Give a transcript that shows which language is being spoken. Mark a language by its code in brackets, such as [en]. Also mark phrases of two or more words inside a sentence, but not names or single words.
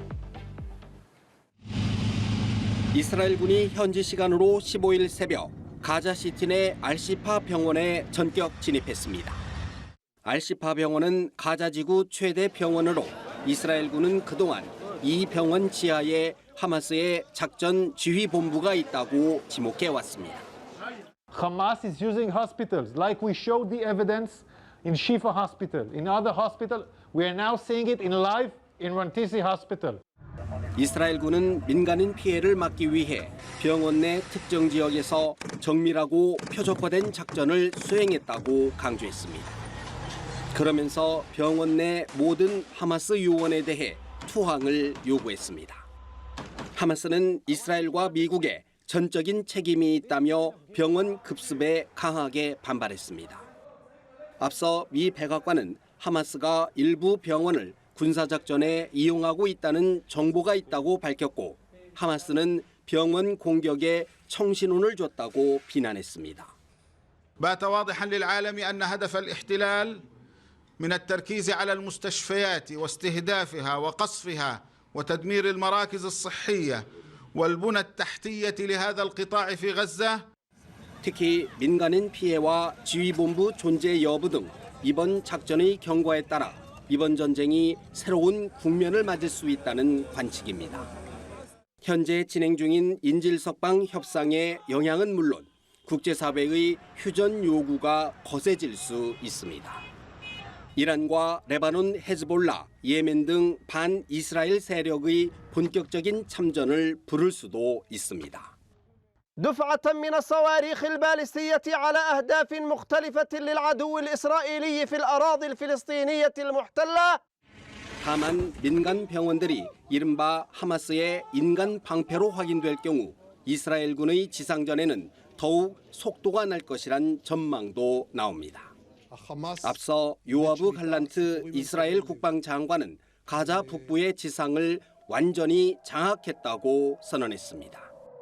[ko] 이스라엘군이 현지 시간으로 15일 새벽 가자시티 내 알시파 병원에 전격 진입했습니다. 알시파 병원은 가자지구 최대 병원으로 이스라엘군은 그동안 이 병원 지하에 하마스의 작전 지휘본부가 있다고 지목해왔습니다. [en] Hamas is using hospitals like we showed the evidence in Shifa Hospital. In other hospitals, we are now seeing it in live in Rantisi Hospital. [ko] 이스라엘군은 민간인 피해를 막기 위해 병원 내 특정 지역에서 정밀하고 표적화된 작전을 수행했다고 강조했습니다. 그러면서 병원 내 모든 하마스 요원에 대해 투항을 요구했습니다. 하마스는 이스라엘과 미국에 전적인 책임이 있다며 병원 급습에 강하게 반발했습니다. 앞서 미 백악관은 하마스가 일부 병원을 군사작전에 이용하고 있다는 정보가 있다고 밝혔고, 하마스는 병원 공격에 청신혼을 줬다고 비난했습니다. [ar] بات واضحا للعالم أن هدف الاحتلال من التركيز على المستشفيات واستهدافها وقصفها وتدمير المراكز الصحية والبنى التحتية لهذا القطاع في غزة. [ko] 특히 민간인 피해와 지휘본부 존재 여부 등 이번 작전의 경과에 따라 이번 전쟁이 새로운 국면을 맞을 수 있다는 관측입니다. 현재 진행 중인 인질석방 협상의 영향은 물론 국제사회의 휴전 요구가 거세질 수 있습니다. 이란과 레바논 헤즈볼라, 예멘 등 반이스라엘 세력의 본격적인 참전을 부를 수도 있습니다. [ar] دفعة من الصواريخ البالستية على أهداف مختلفة للعدو الإسرائيلي في الأراضي الفلسطينية المحتلة. [ko] 다만 민간 병원들이 이른바 하마스의 인간 방패로 확인될 경우 이스라엘군의 지상전에는 더욱 속도가 날 것이란 전망도 나옵니다. 앞서 요아브 갈란트 이스라엘 국방장관은 가자 북부의 지상을 완전히 장악했다고 선언했습니다.